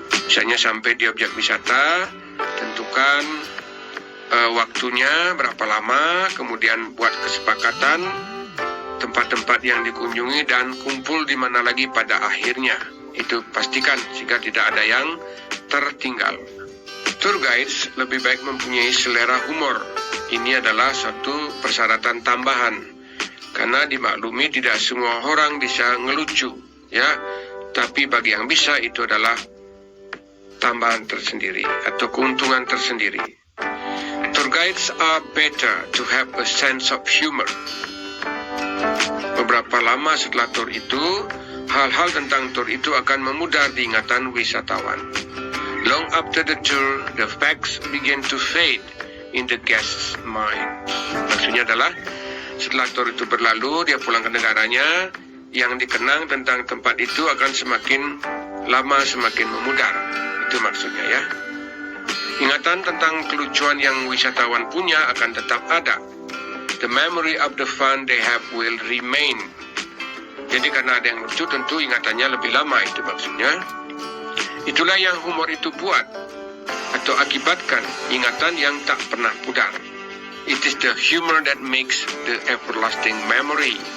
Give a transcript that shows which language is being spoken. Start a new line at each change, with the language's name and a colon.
Indonesian: Misalnya sampai di objek wisata, tentukan waktunya berapa lama, kemudian buat kesepakatan tempat-tempat yang dikunjungi dan kumpul di mana lagi pada akhirnya. Itu pastikan sehingga tidak ada yang tertinggal. Tour guides lebih baik mempunyai selera humor. Ini adalah satu persyaratan tambahan, karena dimaklumi tidak semua orang bisa ngelucu, ya. Tapi bagi yang bisa itu adalah tambahan tersendiri atau keuntungan tersendiri.
English: Tour guides are better to have a sense of humor.
Indonesian: Beberapa lama setelah tour itu, hal-hal tentang tour itu akan memudar di ingatan wisatawan.
English: Long after the tour, the facts begin to fade in the guest's mind.
Indonesian: Maksudnya adalah setelah tour itu berlalu, dia pulang ke negaranya, yang dikenang tentang tempat itu akan semakin lama semakin memudar. Itu maksudnya ya. Ingatan tentang kelucuan yang wisatawan punya akan tetap ada.
English: The memory of the fun they have will remain.
Indonesian: Jadi karena ada yang lucu, tentu ingatannya lebih lama, itu maksudnya. Itulah yang humor itu buat atau akibatkan ingatan yang tak pernah pudar.
English: It is the humor that makes the everlasting memory.